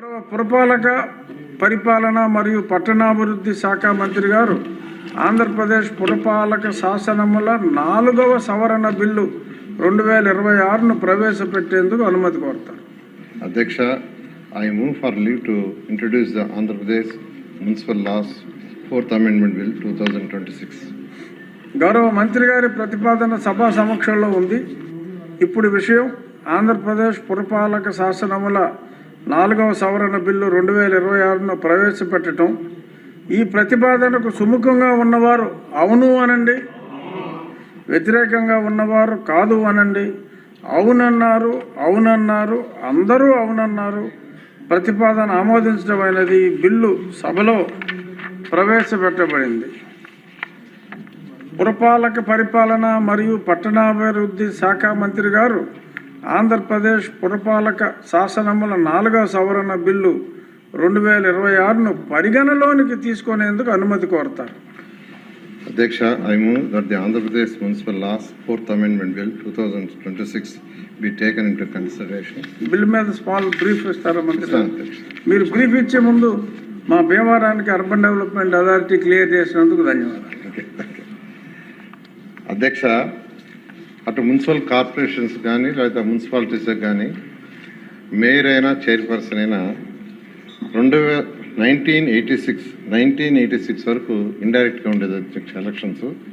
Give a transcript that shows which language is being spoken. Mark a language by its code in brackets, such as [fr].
[te] పురపాలక పరిపాలన మరియు పట్టణాభివృద్ధి శాఖ మంత్రి గారు ఆంధ్రప్రదేశ్ పురపాలక శాసనముల 4వ సవరణ బిల్లు 2026ను ప్రవేశపెట్టేందుకు అనుమతి కోరుతారు. [en] అధ్యక్ష, I move for leave to introduce the Andhra Pradesh Municipal Laws 4th Amendment Bill 2026. [te] గౌరవ మంత్రి గారి ప్రతిపాదన సభా సమక్షంలో ఉంది. ఇప్పుడు విషయం ఆంధ్రప్రదేశ్ పురపాలక శాసనముల 4వ సవరణ బిల్లు 2026ను ప్రవేశపెట్టడం. ఈ ప్రతిపాదనకు సుముఖంగా ఉన్నవారు అవును అనండి, వ్యతిరేకంగా ఉన్నవారు కాదు అనండి. అవునన్నారు, అవునన్నారు, అందరూ అవునన్నారు. ప్రతిపాదన ఆమోదించడమైనది. బిల్లు సభలో ప్రవేశపెట్టబడింది. పురపాలక పరిపాలన మరియు పట్టణాభివృద్ధి శాఖ మంత్రి గారు ఆంధ్రప్రదేశ్ పురపాలక శాసనముల 4వ సవరణ బిల్లు 2026ను పరిగణలోనికి తీసుకునేందుకు అనుమతి కోరుతారు. [en] అధ్యక్ష, I move that the Andhra Pradesh Municipal Laws 4th Amendment Bill 2026 be taken into consideration. [te] Bill మీద స్మాల్ బ్రీఫ్ ఇస్తారా మంత్రి గారు? మీరు బ్రీఫ్ ఇచ్చే ముందు మా భీమవరానికి అర్బన్ డెవలప్మెంట్ అథారిటీ క్లియర్ చేసినందుకు ధన్యవాదాలు. అధ్యక్ష, అటు మున్సిపల్ కార్పొరేషన్స్ కానీ లేదా మున్సిపాలిటీస్ కానీ మేయర్ అయినా చైర్పర్సన్ అయినా 1986 వరకు ఇండైరెక్ట్గా ఉండేది అధ్యక్ష ఎలక్షన్స్.